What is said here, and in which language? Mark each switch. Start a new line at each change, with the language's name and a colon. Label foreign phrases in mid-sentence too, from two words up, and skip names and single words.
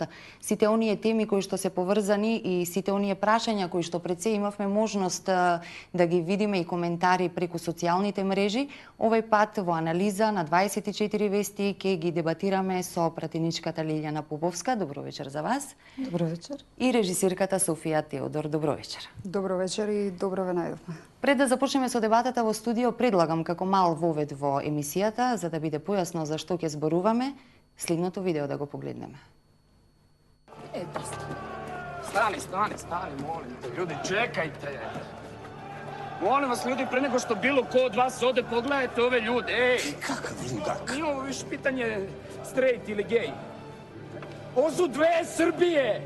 Macedonian: Сите оние теми кои што се поврзани и сите оние прашања кои што пред се имавме можност да ги видиме и коментари преку социјалните мрежи, овој пат во Анализа на 24 вести ќе ги дебатираме со пратеничката Лилјана Поповска. Добро вечер за вас. Добро вечер. И режисирката Софија Теодор. Добро вечер. Добро вечер и добро ве најдовме. Пред да започнеме со дебатата во студио, предлагам како мал вовед во емисијата, за да биде појасно за што ќе зборуваме, следното видео да го погледнеме.
Serbian: Stani, molim te, ljudi, čekajte. Molim vas, ljudi, pre nego što bilo ko od vas ode, pogledajte ove ljude, ej! Kakav ludak? Nije ovo više pitanje straight ili gej. Ovo su dve Srbije!